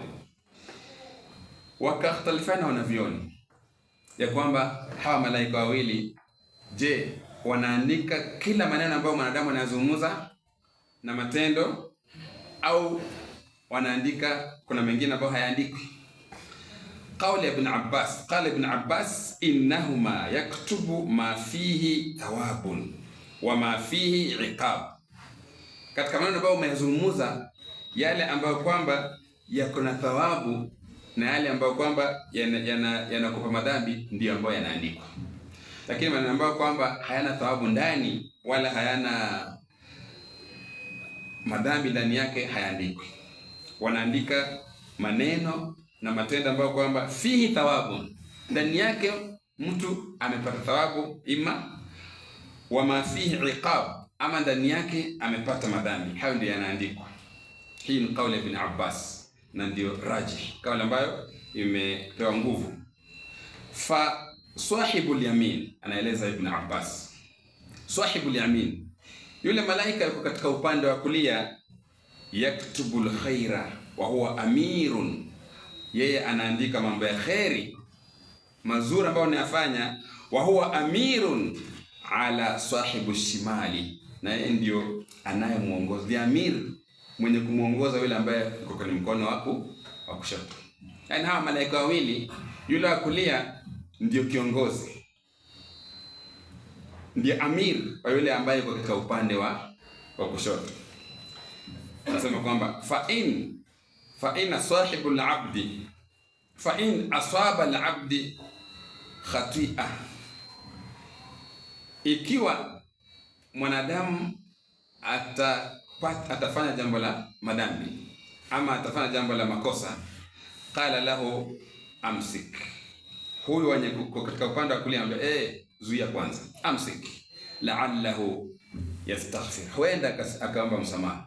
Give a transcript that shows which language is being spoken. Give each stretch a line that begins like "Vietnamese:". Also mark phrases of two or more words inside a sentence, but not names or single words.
Swahili: Wakakhtalifana wanavyoni ya kwamba hawa malaika wawili, je, wanaandika kila maneno ambayo mwanadamu anazungumza na matendo, au wanaandika kuna mengine ambayo hayaandikwi?
Arabic: قول ابن عباس قال ابن عباس إنهما يكتبان ما فيه ثواب وما فيه عقاب,
Swahili: katika maneno ambayo umeyazungumza, yale ambayo kwamba yako na thawabu na yale ambayo kwamba yanakupa madhambi ndio ambayo yanaandikwa, lakini maneno ambayo kwamba hayana thawabu ndani wala hayana madhambi ndani yake hayaandikwi. Wanaandika maneno na matendo ambayo kwamba
Arabic: فيه ثواب,
Swahili: ndani yake mtu amepata thawabu,
Arabic: إما وما فيه عقاب,
Swahili: ama ndani yake amepata madhambi. Hayo ndio yanaandikwa. Hii ni kauli ya Ibn Abbas na ndio rajih, kauli ambayo imepewa nguvu.
Arabic: فصاحب اليمين,
Swahili: anaeleza Ibn Abbas,
Arabic: صاحب اليمين,
Swahili: yule malaika yuko katika upande wa kulia,
Arabic: يكتب الخير وهو أمير,
Swahili: yeye anaandika mambo ya khairi mazuri ambayo anayafanya,
Arabic: وهو أمير على صاحب الشمال,
Swahili: na yeye ndio anayemuongoza, amir, mwenye kumuongoza yule ambaye yuko kwenye mkono wako wa kushoto. Yaani hawa malaika wawili, yule wa kulia ndio kiongozi, ndiye amir wa yule ambaye yuko katika upande wa kushoto. Anasema kwamba
Arabic: فإن صاحب العبد فإن أصاب العبد خطيئة,
Swahili: ikiwa mwanadamu atafanya jambo la madhambi ama atafanya jambo la makosa,
Arabic: قال له أمسك,
Swahili: huyu wenye katika upande wa kulia anambia zuia kwanza, amsik,
Arabic: لعله يستغفر,
Swahili: huenda akaomba msamaha.